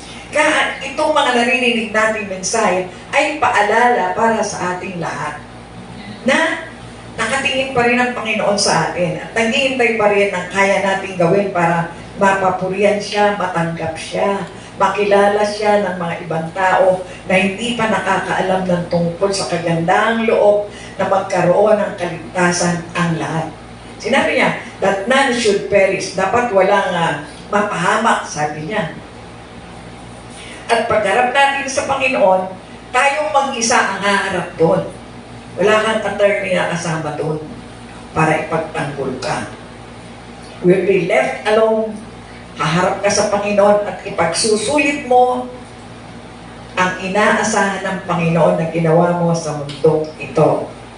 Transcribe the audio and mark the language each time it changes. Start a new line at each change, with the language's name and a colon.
Filipino: Kaya itong mga naririnig nating mensahe ay paalala para sa ating lahat na nakatingin pa rin ang Panginoon sa atin at naghihintay pa rin ang kaya nating gawin para mapapurihan siya, matanggap siya, makilala siya ng mga ibang tao na hindi pa nakakaalam ng tungkol sa kagandahang loob na magkaroon ng kaligtasan ang lahat. Sinabi niya,
English: that none should perish.
Filipino: Dapat walang mapahamak, sabi niya. At pagharap natin sa Panginoon, tayong mag-isa ang haharap doon. Wala kang attorney na kasama doon para ipagtanggol ka.
English: We'll be left alone.
Filipino: Haharap ka sa Panginoon at ipagsusulit mo ang inaasahan ng Panginoon na ginawa mo sa mundong ito.